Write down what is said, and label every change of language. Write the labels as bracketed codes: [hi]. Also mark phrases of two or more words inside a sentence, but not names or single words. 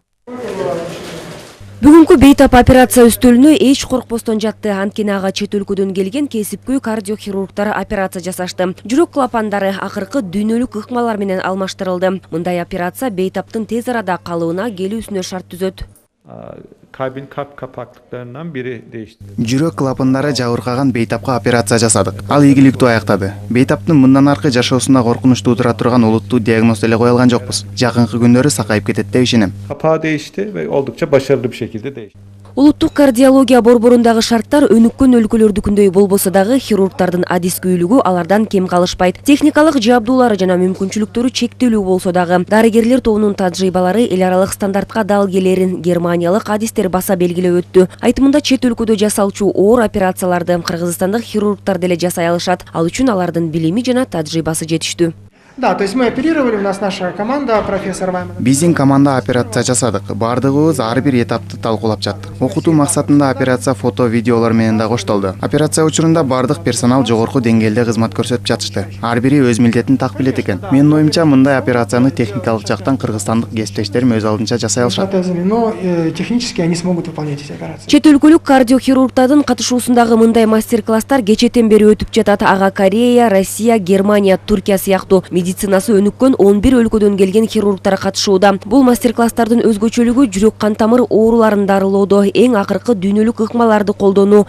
[ky] Бүгүнкү бейтап операция үстөлүнө эч коркпостон жатты. Анткени ага чет өлкөдөн келген кесипкөй кардиохирургтар операция жасашты. Жүрөк клапандары акыркы дүйнөлүк ыкмалар менен алмаштырылды. Мындай операция бейтаптын тез арада калыбына келүүсүнө шарт түзөт. [tr] Kalbin kalp kapaklıklarından biri değişti. [ky] Жүрөк клапандары жабыркаган бейтапка операция жасадык. Ал ийгиликтүү аяктады. Бейтаптын мындан аркы жашоосуна коркунуч туудура турган олуттуу диагноз деле кое алган жокпуз. Жакынкы күндөрү сакайып кетет деп ишенем. [tr] Kapağı değişti ve oldukça başarılı bir şekilde değişti. [ky] Улуттук кардиология борборундагы шарттар өнүккөн өлкөлөрдүкүндөй болбосо дагы хирургтардын адискөйлүгү алардан кем калышпайт. Техникалык жабдуулары жана мүмкүнчүлүктөрү чектелүү болсо дагы дарыгерлер тобунун тажрыйбалары эл аралык стандартка дал келерин германиялык адистер баса белгилеп өттү. Айтымында чет өлкөдө жасалчу оор операцияларды кыргызстандык хирургтар деле жасай алышат. Ал үчүн алардын билими жана тажрыйбасы жетиштүү. [ru] Да, то есть мы оперировали, у нас наша команда, профессор Вайман. [ky] Биздин команда операция жасадык. Бардыгыбыз ар бир этапты талкуулап жаттык. Окутуу максатында операция фото, видеолор менен да коштолду. Операция учурунда бардык персонал жогорку деңгээлде кызмат көрсөтүп жатышты. Ар бири өз милдетин так билет экен. Менин оюмча мындай операцияны техникалык жактан кыргызстандык кесиптештерим өз алдынча жасай алышат. [ru] Но технически они смогут выполнять эти операции. [ky] Чет өлкөлүк кардиохирургтардын катышуусундагы мындай мастер-класстар кечетен бери өтүп жатат. Ага Корея, Россия, Германия, Туркия сыяктуу медицинасы өнүккөн 11 өлкөдөн келген хирургтар катышууда. Бул мастер-класстардын өзгөчөлүгү жүрөк кан тамыр ооруларын дарылоодо эң акыркы дүйнөлүк ыкмаларды колдонуу.